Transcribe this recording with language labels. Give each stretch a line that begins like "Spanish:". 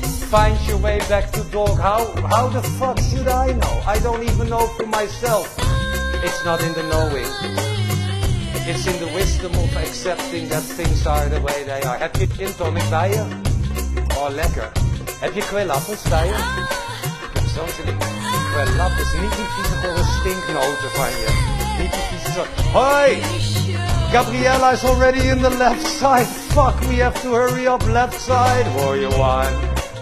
English: Find your way back to dog. How the fuck should I know? I don't even know for myself. It's not in the knowing. It's in the wisdom of accepting that things are the way they are.
Dutch: Heb je gin tonic bij je? Oh, lekker. Heb je kweelappels bij je? Ik heb zo'n zin in kweelappels. Niet die vieze gore stinknoten van je. Niet die vieze zo. Hoi!
English: Gabriella is already in the left side. Fuck, we have to hurry up. Left side. Warrior one.